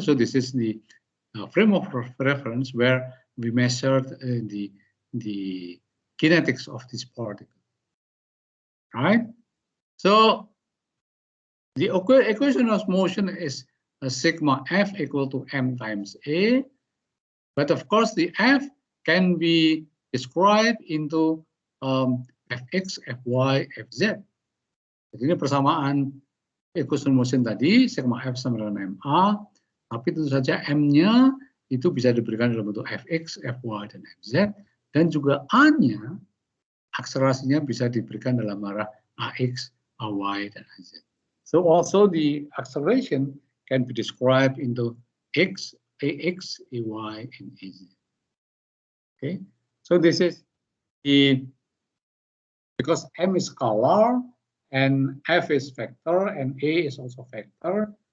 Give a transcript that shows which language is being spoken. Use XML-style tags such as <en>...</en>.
<en>So this is the frame of reference where we measured the kinetics of this particle. Right? So The equation of motion is sigma F equal to m times A, but of course the F can be described into Fx, Fy, Fz.</en> <id>Jadi ini persamaan equation motion tadi, sigma F sama dengan ma, tapi tentu saja M-nya itu bisa diberikan dalam bentuk Fx, Fy, dan Fz, dan juga A-nya, akselerasinya bisa diberikan dalam arah Ax, Ay, dan Az.</id> <en>So also the acceleration can be described into X, Ax, Ay, and Az. Okay, so this is the, because M is scalar and F is vector and A is also vector.</en>